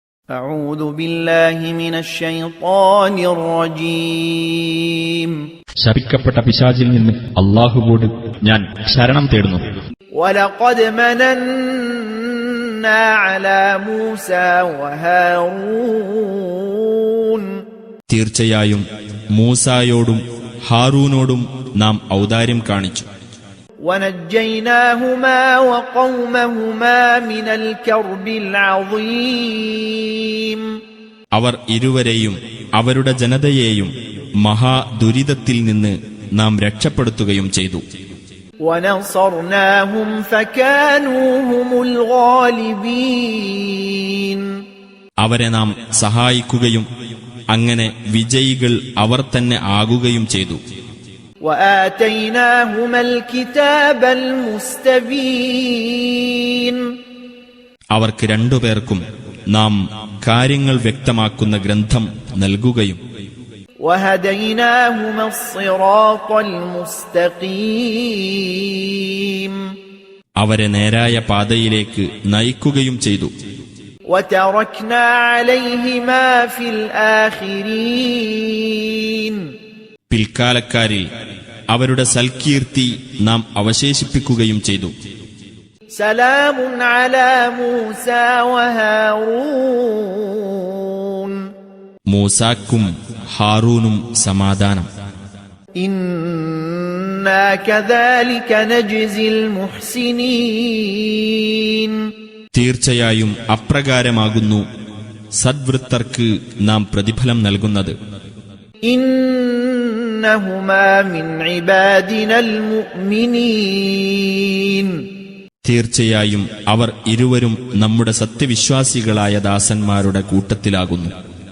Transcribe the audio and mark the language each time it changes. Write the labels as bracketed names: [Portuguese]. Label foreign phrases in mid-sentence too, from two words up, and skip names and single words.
[Arabic] أعوذ بالله من الشيطان الرجيم [Malayalam] ശപിക്കപ്പെട്ട പിശാചിൽ നിന്ന് അല്ലാഹുവോട് ഞാൻ ശരണം തേടുന്നു. [Arabic] ولقد مننا على موسى وهارون [Malayalam] തീർച്ചയായും മൂസായോടും ഹാറൂനോടും നാം ഔദാര്യം കാണിച്ചു. [Arabic] ونجيناهما وقومهما من الكرب العظيم [Malayalam] അവർ ഇരുവരെയും അവരുടെ ജനതയെയും മഹാദുരിതത്തിൽ നിന്ന് നാം രക്ഷപ്പെടുത്തുകയും ചെയ്തു. [Arabic] ونصرناهم فكانوا هم الغالبين [Malayalam] അവരെ നാം സഹായിക്കുകയും അങ്ങനെ വിജയികൾ അവർ തന്നെ ആകുകയും ചെയ്തു. [Arabic] وآتيناهما الكتاب المستبين [Malayalam] അവർക്ക് രണ്ടുപേർക്കും നാം കാര്യങ്ങൾ വ്യക്തമാക്കുന്ന ഗ്രന്ഥം നൽകുകയും [Arabic] وهديناهما الصراط المستقيم [Malayalam] അവരെ നേരായ പാതയിലേക്ക് നയിക്കുകയും ചെയ്തു. [Arabic] وتركنا عليهما في الآخرين [Malayalam] പിൽക്കാലക്കാരിൽ അവരുടെ സൽകീർത്തി നാം അവശേഷിപ്പിക്കുകയും ചെയ്തു. [Arabic] سلام على موسى وهارون [Malayalam] മൂസാക്കും ഹാറൂനും സമാധാനം. [Arabic] إنا كذلك نجزي المحسنين [Malayalam] തീർച്ചയായും അപ്രകാരമാകുന്നു സദ്വൃത്തർക്ക് നാം പ്രതിഫലം നൽകുന്നത്. [Arabic] إنهما من عبادنا المؤمنين [Malayalam] തീർച്ചയായും അവർ ഇരുവരും നമ്മുടെ സത്യവിശ്വാസികളായ ദാസന്മാരുടെ കൂട്ടത്തിലാകുന്നു.